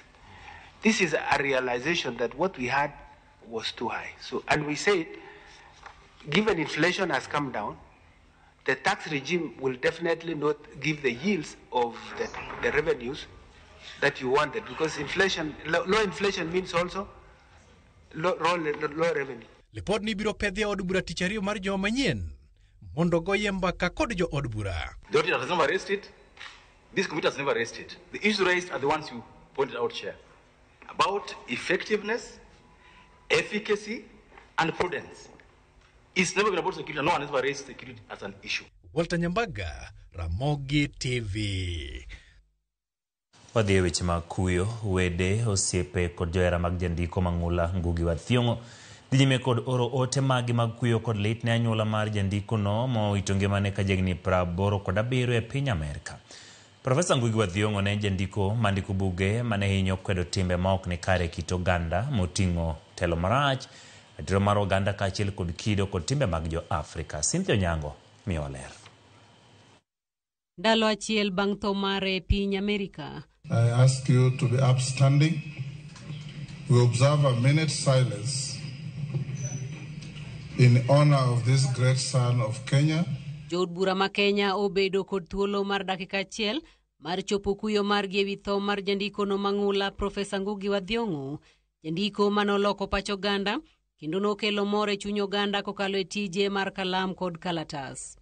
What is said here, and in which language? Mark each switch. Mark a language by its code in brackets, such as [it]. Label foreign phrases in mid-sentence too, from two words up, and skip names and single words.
[en] This is a realization that what we had was too high. So, and we said, given inflation has come down, the tax regime will definitely not give the yields of the revenues that you wanted, because inflation, low inflation means also low revenue. [luo] Lipod ni biro pedhi od bura tich ariyo mar joma manyien mondo goye mbaka kod jo od bura. [en] The auditor has never raised it. This committee has never raised it. The issues raised are the ones you pointed out, Chair, about effectiveness, efficacy, and prudence. It's never been about security. No one has ever raised security as an issue. Walter Nyambaga, Ramogi TV. [luo] Wadhi weche mag kuyo, wede, osiepe kod johera mag jandiko Mang'ula Ngugi wa Thiong'o dhi nyime kod oro ote magi mag kuyo kod lit ne anyuola mar jandiko no mowito ngimane ka jagni 87 e piny Amerika. Profesa Ngugi wa Thiong'o ne jandiko mandiko buge mane hinyo kwedo timbe maok ni kare kit oganda moting'o telo marach, ratiro mar oganda kaachiel kod kido kod timbe mag jo Afrika. Cynthia Onyango miyo ler. Ndalo achiel bang' tho mare e piny Amerika. [en] I ask you to be upstanding. We observe a minute silence in honor of this great son of Kenya. [luo] Jood bura ma Kenya obedo kod thuolo mar dakika achiel mar chopo kuyo margi ewi tho mar jandiko no Mang'ula Profesa Ngugi wa Thiong'o, jandiko manoloko pach oganda kendo nokelo mor e chuny oganda kokalo e tije mar kalam kod kalatas.